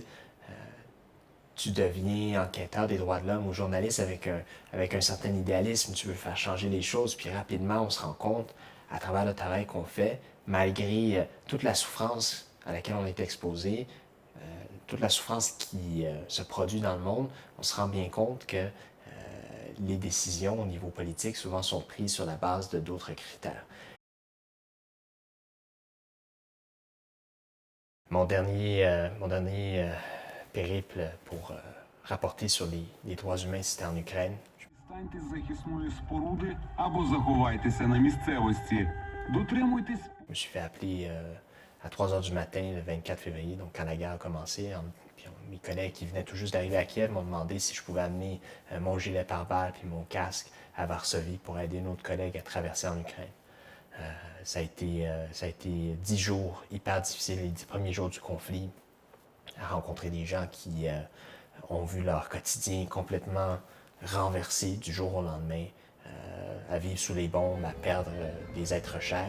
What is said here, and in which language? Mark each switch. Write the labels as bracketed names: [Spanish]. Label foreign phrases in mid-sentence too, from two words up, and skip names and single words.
[French] Tu deviens enquêteur des droits de l'homme ou journaliste avec un certain idéalisme, tu veux faire changer les choses, puis rapidement on se rend compte, à travers le travail qu'on fait, malgré toute la souffrance à laquelle on est exposé, toute la souffrance qui se produit dans le monde, on se rend bien compte que les décisions au niveau politique souvent sont prises sur la base de d'autres critères. Mon dernier périple pour rapporter sur les droits humains, c'était en Ukraine. [Ukrainian] Станьте з захисної споруди або заховайтеся на місцевості. Дотримуйтесь. [French] Je me suis fait appeler à 3 heures du matin le 24 février, donc quand la guerre a commencé. Puis mes collègues qui venaient tout juste d'arriver à Kiev m'ont demandé si je pouvais amener mon gilet pare-balles puis mon casque à Varsovie pour aider notre collègue à traverser en Ukraine. Ça a été 10 jours hyper difficiles, les 10 premiers jours du conflit, à rencontrer des gens qui ont vu leur quotidien complètement renversé du jour au lendemain, à vivre sous les bombes, à perdre des êtres chers.